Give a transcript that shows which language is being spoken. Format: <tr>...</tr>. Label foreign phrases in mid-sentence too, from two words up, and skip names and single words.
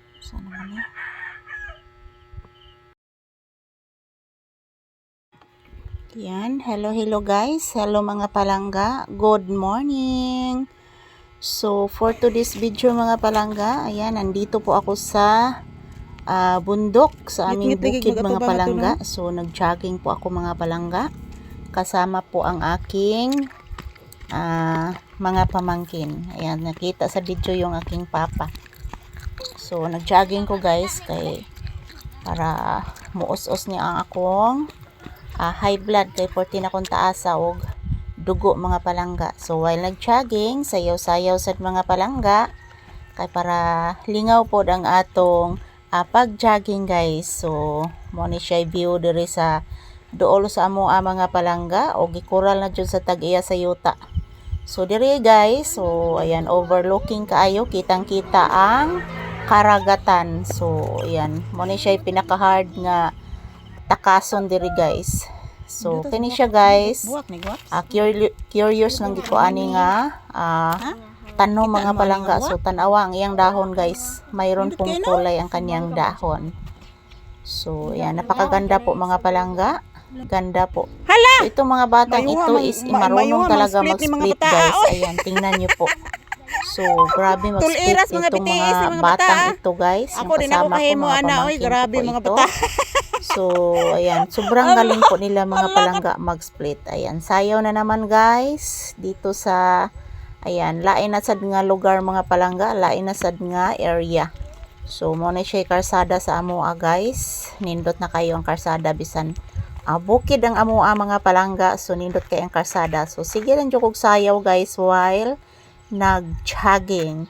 <tl>Sana naman eh. Yan, hello guys.</tl> <ceb>Hello mga palangga.</ceb> <en>Good morning.</en> <tl>So,</tl> <en>for today's video</en> <tl>mga palangga, ayan, nandito po ako sa bundok sa aming bukid mga palangga. So, nag-jogging po ako mga palangga. Kasama po ang aking mga pamangkin. Ayan, nakita sa video yung aking papa.</tl> <ceb>So, nag-jogging ko guys para muos-os niya ang akong</ceb> <en>high blood</en> <ceb>kay 14 akong taasa og dugo mga palangga. So while nag-jogging, sayaw-sayaw sa mga palangga kay para lingaw pod ang atong pag-jogging guys. So mo ni siya view diri sa duol sa amo mga palangga og gikural na jud sa tag-iya sa yuta. So diri guys, so ayan, overlooking kaayo, kitang-kita ang karagatan. So ayan, mo ni siya pinaka-hard nga takason diri guys. So kini siya guys, curious lang giko ani nga tanong mga palangga. So tanawa ang iyang dahon guys,</ceb> <tl>mayroon pong kulay ang kanyang dahon. So yan, napakaganda po mga palangga, ganda po. So itong mga batang ito is marunong talaga mag-split guys. Ayan, tingnan nyo po. So grabe mag-split itong mga batang ito guys. Yung kasama ko mga pamangkin ko po ito. So ayan, sobrang galing po nila mga palangga mag-split. Ayan, sayaw na naman guys dito sa ayan,</tl> <ceb>lain na sad nga lugar mga palangga, lain na sad nga area. So mo na siya karsada sa amoa guys. Nindot na kayo ang karsada bisan bukid ang amoa mga palangga. So nindot kayo ang karsada. So sige lang jud kog sayaw guys while nag-jogging.</ceb>